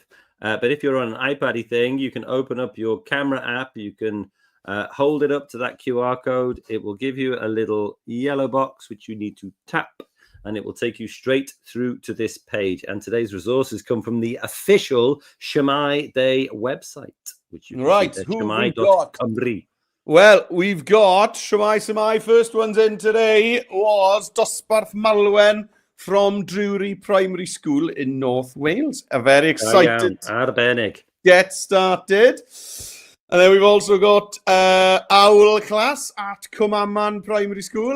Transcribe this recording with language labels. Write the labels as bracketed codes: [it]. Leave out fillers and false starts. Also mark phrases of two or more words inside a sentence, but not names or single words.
[en] But if you're on an iPad-y thing, you can open up your camera app. You can hold it up to that QR code. It will give you a little yellow box, which you need to tap, and it will take you straight through to this page. And today's resources come from the official Shwmae Day website, which you can see at shwmae.cymru. Well, we've got Shwmae. First one's in today was Dosbarth Malwen from Drury Primary School in North Wales. A very excited [cy] Arbennig. [en] Get started. And then we've also got Owl Class at Cumaman Primary School.